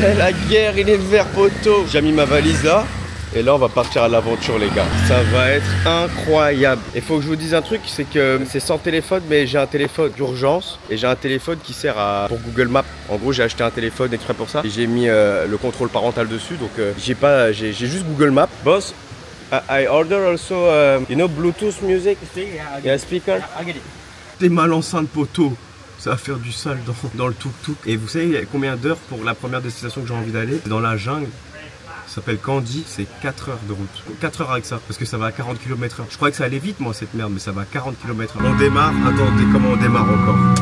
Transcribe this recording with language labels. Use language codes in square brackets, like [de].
[fr] La guerre, il est vert, poteau. J'ai mis ma valise là. Et là on va partir à l'aventure les gars. Ça va être incroyable. Il faut que je vous dise un truc, c'est que c'est sans téléphone, mais j'ai un téléphone d'urgence et j'ai un téléphone qui sert pour Google Maps. En gros j'ai acheté un téléphone exprès pour ça et j'ai mis le contrôle parental dessus, donc j'ai juste Google Maps. [en] Boss, I order also you know Bluetooth music. Yeah, speaker. [fr] T'es mal enceinte, poteau. Ça va faire du sale dans le tuk-tuk. Et vous savez combien d'heures pour la première destination que j'ai envie d'aller? C'est dans la jungle. Ça s'appelle Kandy, c'est 4 heures de route. 4 heures avec ça, parce que ça va à 40 km/h. Je croyais que ça allait vite moi cette merde, mais ça va à 40 km/h. On démarre, attendez comment on démarre encore.